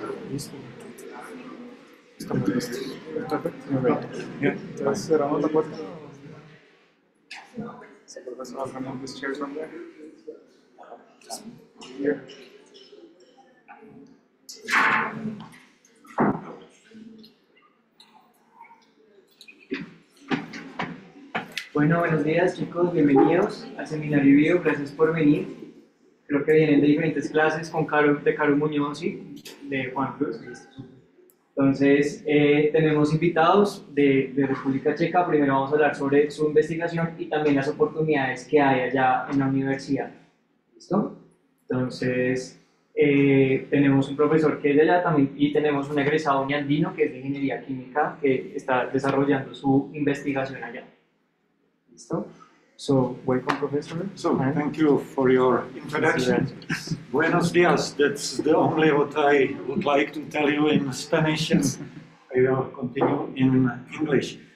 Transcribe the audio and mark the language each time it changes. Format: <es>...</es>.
<es>Listo. Estamos listos. Perfecto. Bien, entonces cerramos la puerta.</es> <en>So professor, I'll remove this chair from there. Here.</en> <es>Bueno, buenos días chicos, bienvenidos al Seminario IBIO, gracias por venir. Creo que vienen de diferentes clases con Caro Muñoz y de Juan Cruz. Entonces, tenemos invitados de República Checa. Primero vamos a hablar sobre su investigación y también las oportunidades que hay allá en la universidad. ¿Listo? Entonces, tenemos un profesor que es de allá también y tenemos un egresado andino que es de Ingeniería Química que está desarrollando su investigación allá. ¿Listo?</es> <en>So, welcome, Professor. So, thank you for your introduction.</en> <es>Buenos dias,</es> <en>that's the only what I would like to tell you in Spanish, and I will continue in English.</en>